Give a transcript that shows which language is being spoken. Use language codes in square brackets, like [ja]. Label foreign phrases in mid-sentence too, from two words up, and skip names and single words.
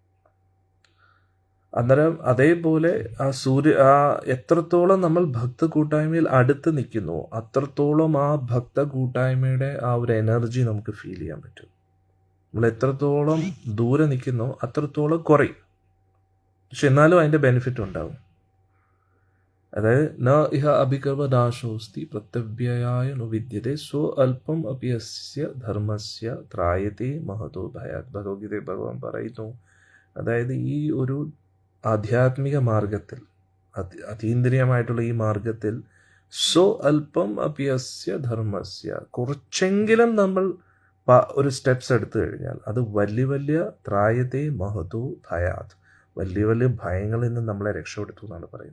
[ml] അന്നേരം അതേപോലെ എത്രത്തോളം നമ്മൾ ഭക്ത കൂട്ടായ്മയിൽ അടുത്ത് നിൽക്കുന്നു അത്രത്തോളം ആ ഭക്ത കൂട്ടായ്മയുടെ ആ ഒരു എനർജി നമുക്ക് ഫീൽ ചെയ്യാൻ പറ്റും. നമ്മൾ എത്രത്തോളം ദൂരെ നിൽക്കുന്നോ അത്രത്തോളം കുറയും, പക്ഷെ എന്നാലും അതിൻ്റെ ബെനിഫിറ്റ് ഉണ്ടാവും. [sa] അതായത് ന ഇഹ അഭികർവനാശോസ്തി പ്രത്യവ്യയായ നുവിദ്യത്തെ സ്വ അല്പം അപ്യസ്യ ധർമ്മസ്യ ത്രായത്തെ മഹതോ ഭയാത്. [ml] ഭഗവത്ഗീതയിൽ ഭഗവാൻ പറയുന്നു, അതായത് ഈ ഒരു ആധ്യാത്മിക മാർഗത്തിൽ, അതീന്ദ്രിയമായിട്ടുള്ള ഈ മാർഗത്തിൽ [sa] സ്വ അല്പം അപ്യസ്യ ധർമ്മസ്യ, [ml] കുറച്ചെങ്കിലും നമ്മൾ ഒരു സ്റ്റെപ്സ് എടുത്തു കഴിഞ്ഞാൽ അത് വലിയ വലിയ [sa] ത്രായത്തെ മഹതോ ഭയാത്, [ml] വലിയ വലിയ ഭയങ്ങളിൽ നിന്ന് നമ്മളെ രക്ഷപ്പെടുത്തും എന്നാണ് പറയുന്നത്.